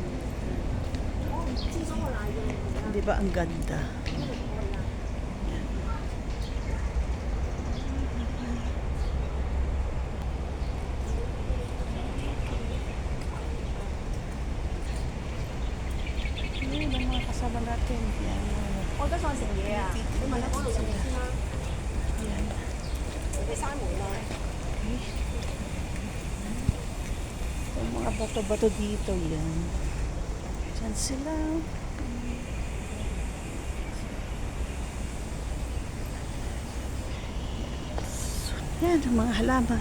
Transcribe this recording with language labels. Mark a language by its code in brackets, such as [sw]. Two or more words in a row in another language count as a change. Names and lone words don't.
[tl] Di ba ang ganda? Yan ang mga kasama natin. Yan. [yue] 我都想食嘢啊！你問下嗰度食嘢先啦， [tl] Yan. [yue] 你閂門啦。 [tl] Yung mga bato-bato dito, yan. Diyan sila. Yan, ang mga halaman.